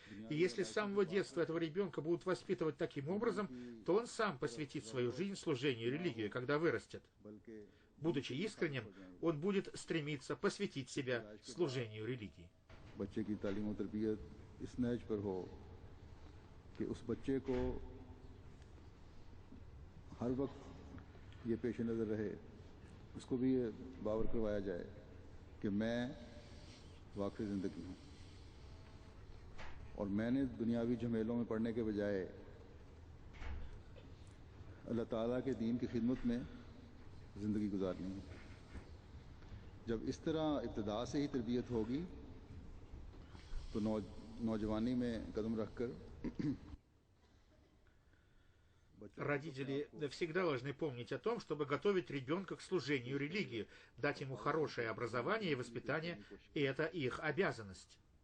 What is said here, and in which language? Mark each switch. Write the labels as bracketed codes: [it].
[ru] И если с самого детства этого ребенка будут воспитывать таким образом, то он сам посвятит свою жизнь служению религии, когда вырастет. Будучи искренним, он будет стремиться посвятить себя служению религии. [hi] बच्चे की तालीम और तरबियत इस नहज पर हो कि उस बच्चे को हर वक्त ये पेश नज़र रहे, उसको भी ये बावर करवाया जाए कि मैं वाकई ज़िंदगी हूँ और मैंने दुनियावी झमेलों में पड़ने के बजाय अल्लाह ताला के दीन की खिदमत में ज़िंदगी गुजारनी है। जब इस तरह इब्तिदा से ही तरबियत होगी तो नौजवानी में कदम रखकर [ru] Родители всегда должны помнить о том, чтобы готовить ребенка к служению религии, дать ему хорошее образование и воспитание, и это их обязанность.